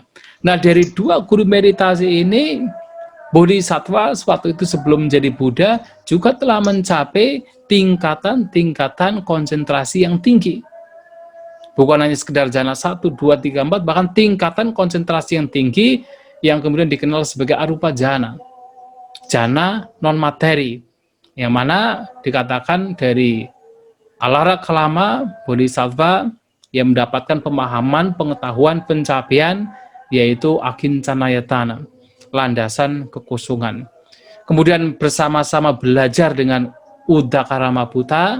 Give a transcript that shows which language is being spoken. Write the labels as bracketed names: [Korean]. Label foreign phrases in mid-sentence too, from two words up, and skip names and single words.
[Indonesian] Nah, dari dua guru meditasi ini, bodhisattva waktu itu sebelum menjadi Buddha juga telah mencapai tingkatan-tingkatan konsentrasi yang tinggi. Bukan hanya sekedar jhana 1, 2, 3, 4, bahkan tingkatan konsentrasi yang tinggi yang kemudian dikenal sebagai [Pali] arupa jhana. [Indonesian] Jhana non-materi, yang mana dikatakan dari Alara Kalama, bodhisattva yang mendapatkan pemahaman, pengetahuan, pencapaian, yaitu akincanayatana, landasan kekosongan. Kemudian bersama-sama belajar dengan Uddaka Ramaputta.